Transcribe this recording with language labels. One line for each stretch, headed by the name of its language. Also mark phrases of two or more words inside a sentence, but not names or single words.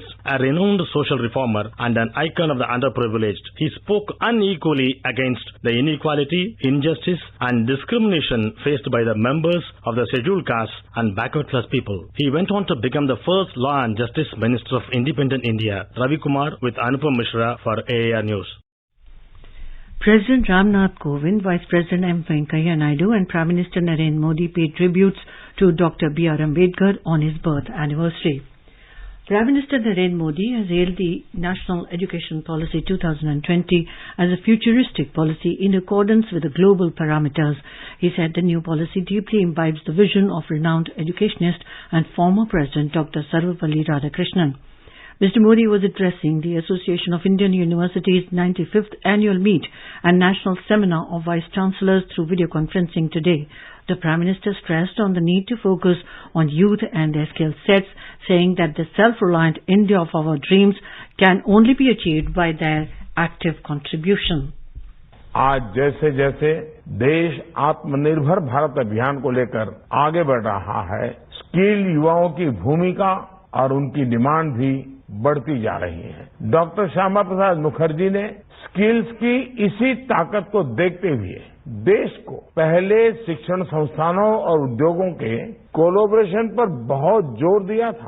English: A renowned social reformer and an icon of the underprivileged, he spoke unequally against the inequality, injustice and discrimination faced by the members of the scheduled caste and backward class people. He went on to become the first Law and Justice Minister of Independent India. Ravi Kumar with Anupam Mishra for AIR News. President Ramnath Kovind, Vice President M. Venkaiah Naidu and Prime Minister Narendra Modi paid tributes to Dr. B.R. Ambedkar on his birth anniversary. Prime Minister Narendra Modi has hailed the National Education Policy 2020 as a futuristic policy in accordance with the global parameters. He said the new policy deeply imbibes the vision of renowned educationist and former President Dr. Sarvepalli Radhakrishnan. Mr. Modi was addressing the Association of Indian Universities 95th Annual Meet and National Seminar of Vice Chancellors through video conferencing today. The Prime Minister stressed on the need to focus on youth and their skill sets, saying that the self-reliant India of our dreams can only be achieved by their active contribution.
Hindi: आज जैसे जैसे देश आत्मनिर्भर भारत अभियान को लेकर आगे बढ़ रहा है, स्किल युवाओं की भूमिका और उनकी डिमांड भी बढ़ती जा रही है। डॉक्टर श्यामा प्रसाद मुखर्जी ने स्किल्स की इसी ताकत को देखते हुए देश को पहले शिक्षण संस्थानों और उद्योगों के कोलैबोरेशन पर बहुत जोर दिया था।